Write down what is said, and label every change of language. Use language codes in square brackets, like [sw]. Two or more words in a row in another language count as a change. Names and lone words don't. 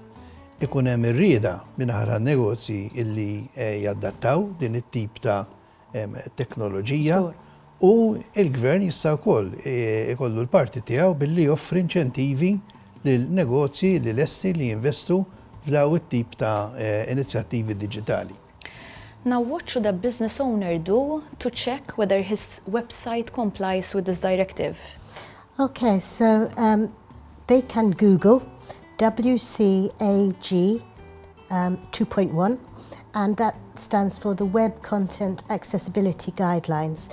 [mt] Ikun hemm ir-rieda minnaħa tan-negozji illi jaddattaw din it-tip ta' teknoloġija u il-gvern jista' wkoll ikollu l-parti tiegħu billi joffri inċentivi lil negozji li lesti li jinvestu f'daw it-tip ta' inizjattivi diġitali. [en] Now, what should a business owner do to check whether his website complies with this directive? Okay, so they can Google WCAG 2.1, and that stands for the Web Content Accessibility Guidelines.